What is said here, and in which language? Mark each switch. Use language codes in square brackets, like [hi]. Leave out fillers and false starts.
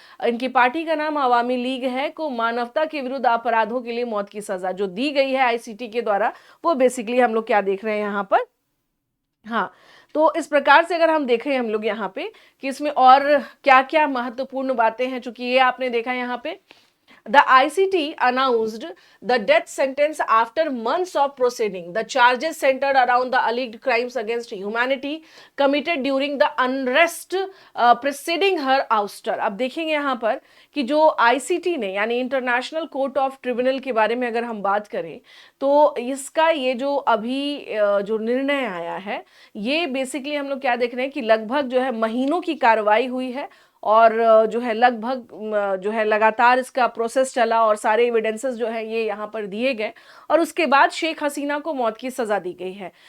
[hi] इनकी पार्टी का नाम अवामी लीग है, को मानवता के विरुद्ध अपराधों के लिए मौत की सजा जो दी गई है आईसीटी के द्वारा, वो बेसिकली हम लोग क्या देख रहे हैं यहाँ पर। हाँ, तो इस प्रकार से अगर हम देखें हम लोग यहाँ पे कि इसमें और क्या क्या महत्वपूर्ण बातें हैं, चूंकि ये आपने देखा यहाँ पे [en] The ICT announced the death sentence after months of proceeding. The charges centered around the alleged crimes against humanity committed during the unrest preceding her ouster. [hi] अब देखेंगे यहाँ पर कि जो ICT ने यानी इंटरनेशनल कोर्ट ऑफ ट्रिब्यूनल के बारे में अगर हम बात करें तो इसका ये जो अभी जो निर्णय आया है, ये बेसिकली हम लोग क्या देख रहे हैं कि लगभग जो है महीनों की कार्रवाई हुई है, और जो है लगभग जो है लगातार इसका प्रोसेस चला और सारे एविडेंसेस जो है ये यहाँ पर दिए गए, और उसके बाद शेख हसीना को मौत की सजा दी गई है।